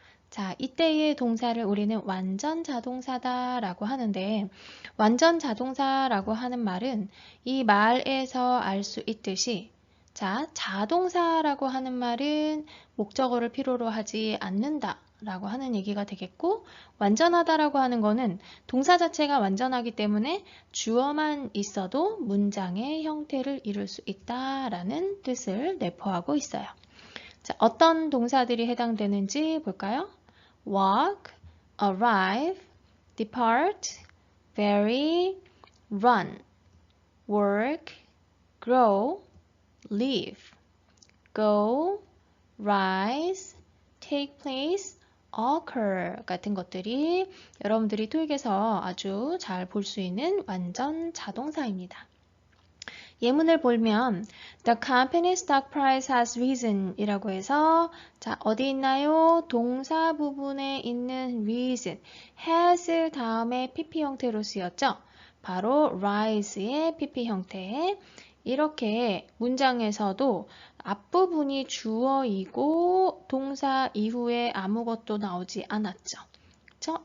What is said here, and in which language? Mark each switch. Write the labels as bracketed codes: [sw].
[ko] 자, 이때의 동사를 우리는 완전 자동사다라고 하는데, 완전 자동사라고 하는 말은 이 말에서 알 수 있듯이, 자, 자동사라고 하는 말은 목적어를 필요로 하지 않는다 라고 하는 얘기가 되겠고, 완전하다라고 하는 거는 동사 자체가 완전하기 때문에 주어만 있어도 문장의 형태를 이룰 수 있다라는 뜻을 내포하고 있어요. 자, 어떤 동사들이 해당되는지 볼까요? [en] walk, arrive, depart, vary, run, work, grow, live, go, rise, take place, occur 같은 것들이 여러분들이 토익에서 아주 잘 볼 수 있는 완전 자동사입니다. [ko] 예문을 보면 The company stock price has risen 이라고 해서 자, 어디 있나요? 동사 부분에 있는 reason, has 다음에 pp 형태로 쓰였죠? 바로 rise의 pp 형태. 이렇게 문장에서도 앞부분이 주어이고 동사 이후에 아무것도 나오지 않았죠. 그렇죠?